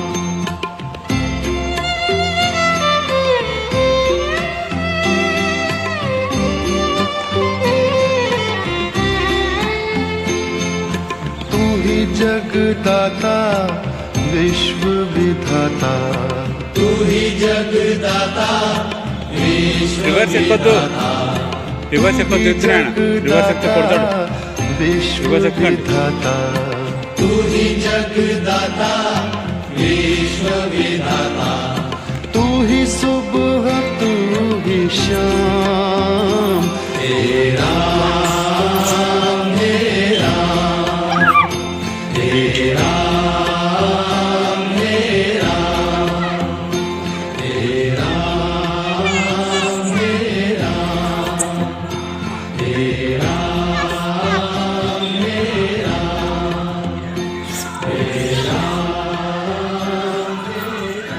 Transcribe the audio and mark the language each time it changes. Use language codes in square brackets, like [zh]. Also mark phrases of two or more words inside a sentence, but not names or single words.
[hi] तू ही जगदाता विश्व विधाता तू ही जगदाता विश्व [te] రివర్స్ ఎక్కొద్దు [hi] विधाता [te] రివర్స్ ఎక్కొద్దు ఎత్తురాయన రివర్స్ ఎక్కితే కొడతాడు [hi] विश्व [te] రివర్స్ ఎక్కండి. [hi] विधाता तू ही जगदाता विश्व विधाता तू ही सुबह तू ही शाम हे राम हे राम हे राम हे राम हे राम हे राम हे राम हे राम हे राम